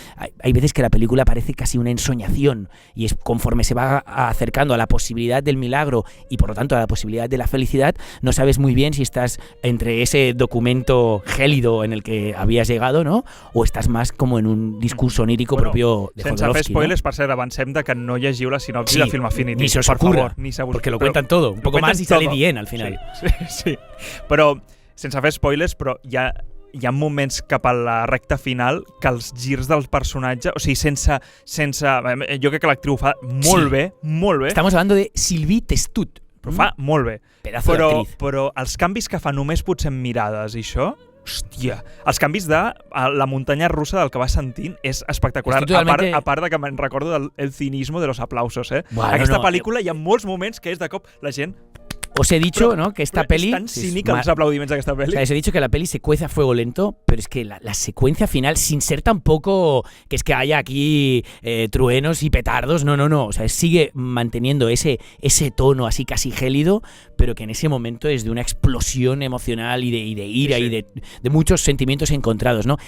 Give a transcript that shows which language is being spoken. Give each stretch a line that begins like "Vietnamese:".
Spanish: Hay veces que la película parece casi una ensoñación, y es conforme se va acercando a la posibilidad del milagro y por lo tanto a la posibilidad de la felicidad, no sabes muy bien si estás entre ese documento gélido en el que habías llegado, ¿no? O estás más como en un discurso onírico propio de Jodorowsky.
Catalan: Sense fer spoilers, per cert, avancem de que no llegiu la sinopsi de Film Affinity.
Spanish: Ni se os ocurra, porque lo cuentan todo, un poco más y sale bien al final. Sí.
Catalan: Però, sense fer spoilers, però hi ha moments cap a la recta final que els girs del personatge, o sigui, sense jo crec que l'actriu ho fa molt bé.
Spanish: Estamos hablando de Sylvie Testud.
Catalan: Però fa molt bé.
Spanish: Pedazo d'actriz.
Catalan: Però els canvis que fa només potser en mirades i això, hòstia, els canvis de la muntanya russa del que vas sentint és espectacular. A part de que me'n recordo
Spanish: del cinismo de los aplausos,
Catalan: eh? Bueno, aquesta pel·lícula hi ha molts moments que és de cop la gent...
Spanish: Os he dicho, ¿no?, que esta peli... Es tan cínica los aplaudimientos de esta peli. O sea, os he dicho que la peli se cuece a fuego lento, pero es que la secuencia final, sin ser tampoco que es que haya aquí truenos y petardos, no. O sea, sigue manteniendo ese tono así casi gélido, pero que en ese momento es de una explosión emocional y de ira y de muchos sentimientos encontrados, ¿no?